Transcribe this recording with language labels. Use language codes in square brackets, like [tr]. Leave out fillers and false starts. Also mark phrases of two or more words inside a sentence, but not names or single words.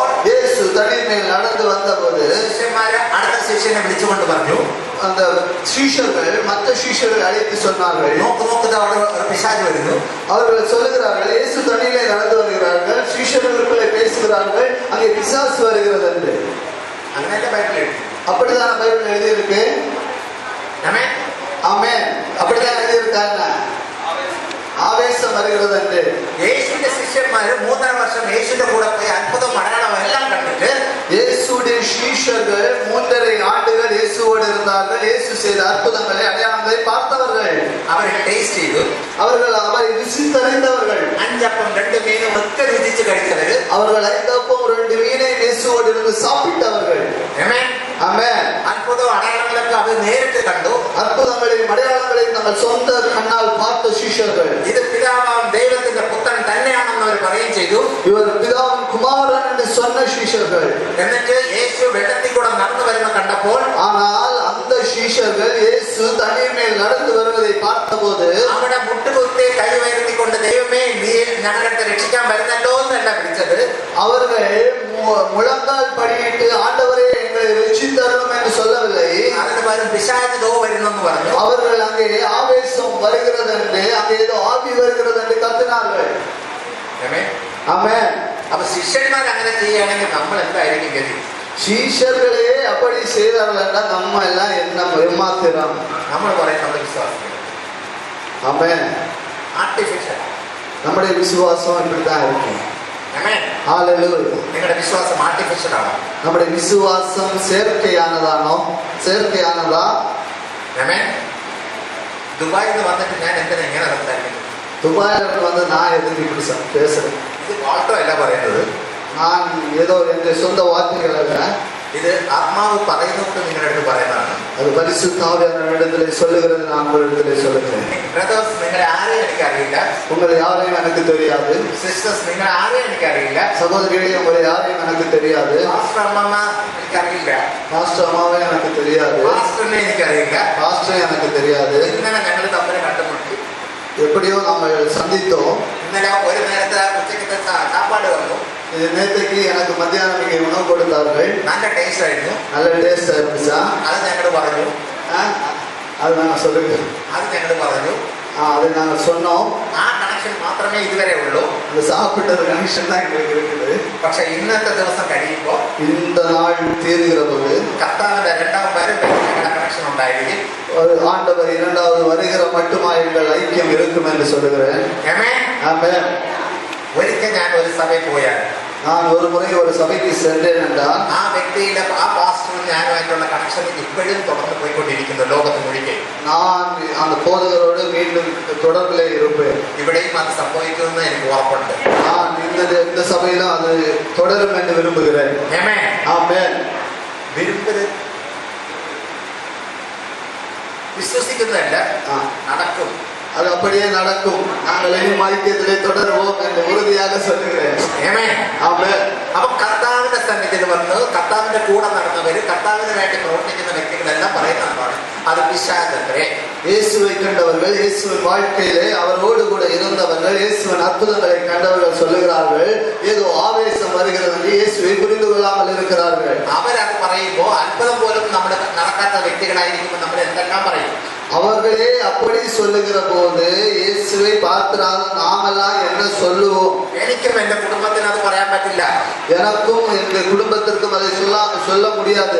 [ta] இயேசு தண்ணீர் மேல் நடந்து வந்தபோது [ml] ശിഷ്യന്മാര് അടുത്ത ശിഷ്യനെ വിളിച്ചുകൊണ്ട് പറഞ്ഞു, [ta] அந்த சீஷர்கள் மற்ற சீஷர்கள் அழைத்து சொன்னார்கள், [ml] നോക്ക് നോക്കുക അവിടെ ഒരു പിശാച് വരുന്നു. [ta] அவர்கள் சொல்லுகிறார்கள், இயேசு தண்ணீரை நடந்து வருகிறார்கள், சீஷர்களுக்குள்ளே பேசுகிறார்கள், அங்கே பிசாசு வருகிறது என்று. [ml] അങ്ങനെ ബൈബിൾ എഴുതി. [ta] அப்படிதான் பைபிள் எழுதியிருக்கு. [ml] ആമേൻ. [ta] ஆமென். அப்படிதான் எழுதியிருக்காங்க. ആവേശം வருகிறது என்று. [ml] യേശുവിന്റെ ശിഷ്യന്മാര് 3.5 വർഷം യേശുവിന്റെ കൂടെ പോയി അത്ഭുതം അടയാളം എല്ലാം കണ്ടിട്ട് [ta] இயேசுடைய சீஷர்கள் 3.5 ஆண்டுகள் இயேசுவோடு இருந்தார்கள். இயேசு செய்த அற்புதங்களை அடையாளங்களை பார்த்தவர்கள். [ml] അവരെ ടേസ്റ്റ് ചെയ്തു. [ta] அவர்கள் அவரை ருசித்தறிந்தவர்கள். [ml] 5 അപ്പം 2 മീനും ഒക്കെ രുചിച്ച് കഴിച്ചവര്. [ta] அவர்கள் 5 அப்பம் 2 மீனை இயேசுவோடு இருந்து சாப்பிட்டவர்கள். [ml] ആമേൻ. [ta] ஆமென். [ml] അത്ഭുതം അടയാളങ്ങളൊക്കെ അവർ നേരിട്ട് കണ്ടു. [ta] அற்புதங்களையும் அடையாளங்களையும் தங்கள் சொந்த கண்ணால் பார்த்த சீஷர்கள், [ml] ഇത് പിതാവാം ദൈവത്തിന്റെ പുത്രൻ തന്നെയാണെന്ന് അവർ പറയുകയും ചെയ്തു. [ta] இவர் பிதாவின் குமாரன் என்று சொன்ன சீஷர்கள். [ml] എന്നിട്ട് യേശു വെള്ളത്തിൽ കൂടെ നടന്നു വരുന്ന കണ്ടപ്പോൾ [ta] ஆனால் அந்த சீஷர்கள் இயேசு தண்ணீர் மேல் நடந்து வருவதை பார்த்தபோது [ml] അവിടെ മുട്ടുകുത്തി കൈ ഉയർത്തിക്കൊണ്ട് ദൈവമേ നീ ഞങ്ങളെ രക്ഷിക്കാൻ വരുന്നല്ലോ എന്നല്ല വിളിച്ചത്. [ta] அவர்கள் முழங்கால் படியிட்டு ஆண்டவரே எங்களை ரட்சித்தருளும் என்று சொல்லவில்லை. [ml] അതിന് പകരം പിശാച് ദോ വരുന്നെന്ന് പറഞ്ഞു. [ta] அவர்கள் அங்கே ஆவேசம் வருகிறது என்று, அங்கே ஏதோ ஆவி வருகிறது என்று கத்தினார்கள். [ml] ആമേൻ. [ta] ஆமென். [ml] അപ്പൊ ശിഷ്യന്മാർ അങ്ങനെ ചെയ്യുകയാണെങ്കിൽ നമ്മൾ എന്തായിരിക്കും ഗതി? [ta] சீஷர்களே அப்படி செய்தார்கள் என்றால் நம்ம எல்லாம் என்ன ஏமாத்திரம். [ml] നമ്മൾ പറയും നമ്മുടെ വിശ്വാസം [ta] ஆமென். Artificial. நம்முடைய விசுவாசம் இப்படித்தான் இருக்கும். Amen. ஹalleluya. [ml] നിങ്ങളുടെ വിശ്വാസം ആർട്ടിഫിഷ്യൽ ആണോ? [ta] நம்முடைய விசுவாசம் செயற்கையானதானோ? செயற்கையானதா? Amen. [ml] ദുബായിൽ നിന്ന് വന്നിട്ട് ഞാൻ എന്തിനാ ഇങ്ങനെ സംസാരിക്കുന്നത്? [ta] துபாயில வந்து நான் எதுக்கு இப்படி பேசுறேன்? [ml] ഇത് ഓൾട്ടോ അല്ല പറയുന്നത്. [ta] நான் ஏதோ என் சொந்த வார்த்தைகள் அல்ல. [ml] ഇത് ആത്മാവ് പറയുന്നത് നിങ്ങളുടെ അടുത്ത് പറയുന്നതാണ്. [ta] அது பரிசுத்த ஆவியானவரிடத்திலே சொல்லுகிறது, நான் உங்களிடத்திலே சொல்லுகிறேன். [ml] ബ്രദേഴ്സ്, നിങ്ങളെ ആരെയും എനിക്കറിയില്ല. [ta] உங்களை யாரையும் எனக்கு தெரியாது. [ml] സിസ്റ്റേഴ്സ്, നിങ്ങളെ ആരെയും എനിക്കറിയില്ല. [ta] சகோதரிகளே, உங்களை யாரையும் எனக்கு தெரியாது. [ml] പാസ്റ്റർ അമ്മമ്മ എനിക്കറിയില്ല. [ta] பாஸ்டர் அம்மாவே எனக்கு தெரியாது. [ml] പാസ്റ്ററിനെ എനിക്കറിയില്ല. [ta] பாஸ்டர் எனக்கு தெரியாது. [ml] ഇന്നലെ ഞങ്ങൾ തമ്മിൽ കണ്ടുമുട്ടി. [ta] எப்படியோ நாங்கள் சந்தித்தோம். [ml] ഇന്നലെ ഒരു നേരത്തെ ഉച്ചയ്ക്കത്തെ സാപ്പാട് വന്നു. [ta] நேற்றைக்கு எனக்கு மத்தியானம் நீங்க உணவு கொடுத்தார்கள். [ml] നല്ല ടേസ്റ്റ് ആയിരുന്നു. [ta] நல்ல டேஸ்டா இருந்துச்சா? [ml] അത് ഞങ്ങൾ പറഞ്ഞു. [ta] அது நாங்கள் சொல்லுங்க. [ml] അത് ഞങ്ങൾ പറഞ്ഞു. [ta] அது நாங்கள் சொன்னோம். [ml] ആ കണക്ഷൻ മാത്രമേ ഇതുവരെ ഉള്ളൂ. [ta] அந்த சாப்பிட்டது கனெக்ஷன் தான் எங்களுக்கு இருக்குது. [ml] പക്ഷെ ഇന്നത്തെ ദിവസം കഴിയുമ്പോൾ [ta] இந்த நாள் தீருகிற போது [ml] കർത്താവിന്റെ രണ്ടാം വരവ് ഞങ്ങളുടെ കണക്ഷൻ ഉണ്ടായിരിക്കും. [ta] ஆண்டவர் இரண்டாவது வருகிற மட்டுமா எங்கள் ஐக்கியம் இருக்கும் என்று சொல்லுகிறேன். [ml] ആമേൻ. [ta] ஆமென். [ml] ഒരിക്കൽ ഞാൻ ഒരു സഭയിൽ പോയാൽ, [ta] நான் ஒரு முறை ஒரு சபைக்கு சென்றேன் என்றால் [ml] ആ വ്യക്തിയിലെ ആ പാസ്റ്ററും ഞാനുമായിട്ടുള്ള കണക്ഷൻ ഇപ്പോഴും തുടർന്ന് പോയിക്കൊണ്ടിരിക്കുന്നു ലോകത്ത് മുഴുക്കെ. [ta] நான் அந்த போதகரோடு மீண்டும் தொடர்பிலே இருப்பேன். [ml] ഇവിടെയും അത് സംഭവിക്കുമെന്ന് എനിക്ക് ഉറപ്പുണ്ട്. [ta] நான் இந்த சபையிலும் அது தொடரும் என்று விரும்புகிறேன். [ml] ആമേൻ. [ta] ஆமென். [ml] വിരുമ്പത് വിശ്വസിക്കുന്നതല്ല, നടക്കും. [ta] அது அப்படியே நடக்கும். நாங்கள் இனியும் ஐக்கியத்திலே தொடருவோம் என்று உறுதியாக சொல்லுகிறேன். [ml] ആമേൻ. [ta] ஆமென். [ml] അപ്പൊ കർത്താവിന്റെ സന്നിധിയിൽ വന്ന് കർത്താവിന്റെ കൂടെ നടന്നവര്, കർത്താവിന് വേണ്ടി പ്രവർത്തിക്കുന്ന വ്യക്തികളെല്ലാം പറയുന്നതാണ് അത് പിശാചത്രേ. [ta] இயேசுவை கண்டவர்கள், இயேசுவின் வாழ்க்கையிலே அவரோடு கூட இருந்தவர்கள், இயேசுவின் அற்புதங்களை கண்டவர்கள் சொல்லுகிறார்கள், ஏதோ ஆவேசம் வருகிறது என்று இயேசுவை புரிந்து கொள்ளாமல் இருக்கிறார்கள். [ml] അവരത് പറയുമ്പോ അത്ഭുതം പോലും നമ്മൾ നടക്കാത്ത വ്യക്തികളായിരിക്കുമ്പോൾ നമ്മൾ എന്തെല്ലാം പറയും? [ta] அவர்களே அப்படி சொல்லுகிற போது இயேசுவை பார்க்கிறாத நாமெல்லாம் என்ன சொல்லுவோம்? [ml] എനിക്കും എന്റെ കുടുംബത്തിന് അത് പറയാൻ പറ്റില്ല. [ta] எனக்கும் எங்க குடும்பத்திற்கும் அதை சொல்ல முடியாது.